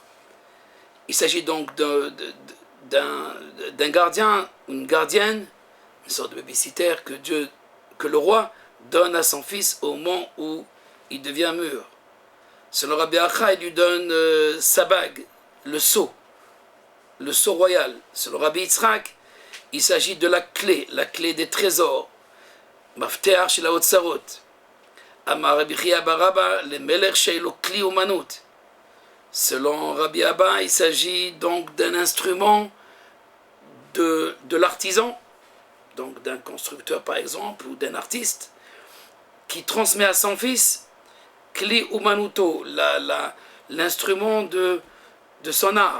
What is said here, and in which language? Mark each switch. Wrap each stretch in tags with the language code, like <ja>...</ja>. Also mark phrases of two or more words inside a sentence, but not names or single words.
<fr>Il s'agit donc d'un gardien ou une gardienne, une sorte de babysitter que le roi donne à son fils au moment où il devient mûr. Selon Rabbi Acha, il lui donne sa bague, le sceau royal. Selon Rabbi Yitzhak, il s'agit de la clé des trésors.</fr> <he>מפתח של האוצרות אמר רבי חייא בר אבא למלך שיש לו כלי אומנות.</he> <fr>Selon Rabbi Abba, il s'agit donc d'un instrument de l'artisan, donc d'un constructeur par exemple, ou d'un artiste, qui transmet à son fils</fr> <he>כלי אומנותו,</he> <fr>l'instrument de son art.</fr>